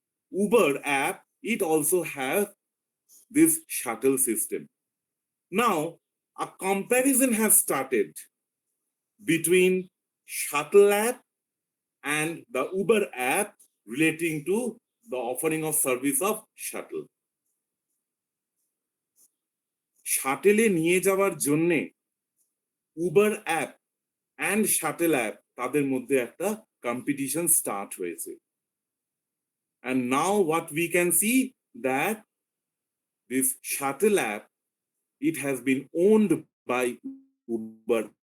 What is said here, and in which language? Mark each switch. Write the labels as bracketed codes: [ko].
[en] Uber app, it also has this shuttle system. Now, a comparison has started between shuttle app and the Uber app relating to the offering of service of shuttle. [bn] শাটেলে নিয়ে যাওয়ার জন্য Uber app and shuttle app তাদের মধ্যে একটা competition start হয়েছে। [en] And now what we can see that this shuttle app, it has been owned by Uber